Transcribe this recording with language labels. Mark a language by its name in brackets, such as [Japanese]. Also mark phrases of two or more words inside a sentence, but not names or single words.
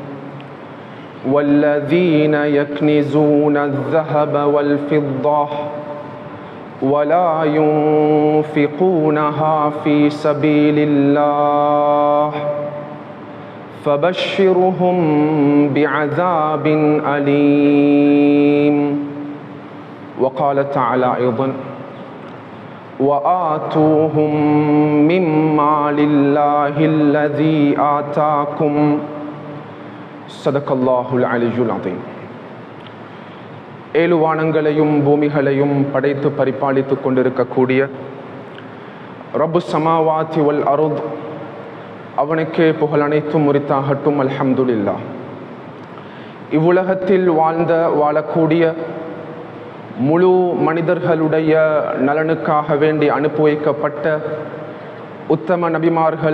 [Arabic] والذين يكنزون الذهب والفضة ولا ينفقونها في سبيل الله فبشرهم بعذاب أليم. وقال تعالى أيضا وآتوهم مما لله الذي آتاكم. صدق الله العلي العظيم. [Tamil] ஏழு வானங்களையும் பூமிகளையும் படைத்து பரிபாலித்து கொண்டிருக்கக்கூடிய [Arabic] رب السماوات و الأرض, [Tamil] அவனுக்கே புகழ் அனைத்தும் உரித்தாகட்டும். அல்ஹம்துலில்லாஹ். இவ்வுலகத்தில் வாழக்கூடிய முழு மனிதர்களுடைய நலனுக்காக வேண்டி அனுப்பி வைக்கப்பட்ட உத்தம நபிமார்கள்,